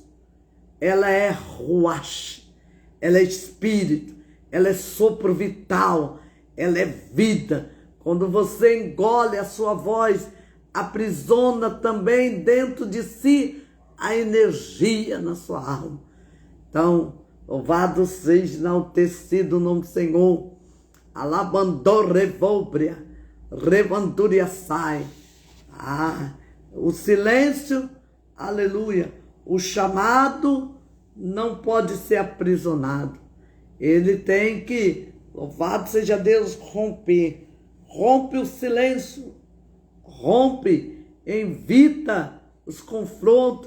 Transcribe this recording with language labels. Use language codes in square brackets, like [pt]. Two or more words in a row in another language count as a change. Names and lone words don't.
[pt] Ela é ruach, ela é espírito, ela é sopro vital, ela é vida. Quando você engole a sua voz, aprisiona também dentro de si a energia na sua alma. Então, louvado seja enaltecido o nome do Senhor. Alabandor revóbria, revanduria sai. O silêncio, aleluia, o chamado não pode ser aprisionado. Ele tem que, louvado seja Deus, romper. Rompe o silêncio, rompe, evita os confrontos.